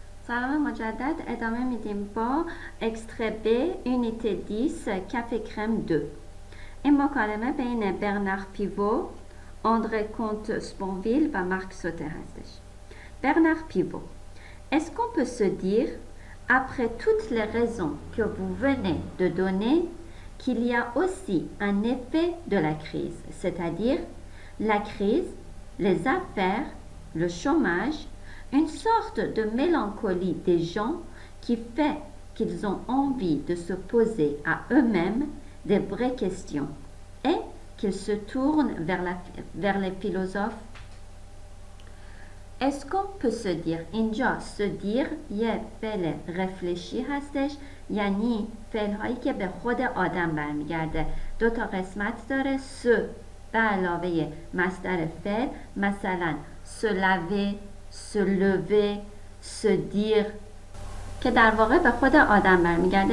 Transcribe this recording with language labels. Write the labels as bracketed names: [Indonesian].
[Persian] سلام مجدد ادامه میدیم با اکستره B یونیت 10 کافه کرم 2. این مکالمه بین برنار پیوو، اندره کنت سپونویل و مارک سوته هستش. [French] Bernard Pivot. Est-ce qu'on peut se dire, après toutes les raisons que vous venez de donner, qu'il y a aussi un effet de la crise, c'est-à-dire la crise, les affaires, le chômage, une sorte de mélancolie des gens qui fait qu'ils ont envie de se poser à eux-mêmes des vraies questions et qu'ils se tournent vers les philosophes. Est-ce qu'on peut se dire [Persian] اینجا se dire یه فعل رفلشی هستش، یعنی فعل هایی که به خود آدم برمیگرده. دو تا قسمت داره، se به علاوه مصدر فعل، مثلا se laver، se lever، se dire که در واقع به خود آدم برمیگرده.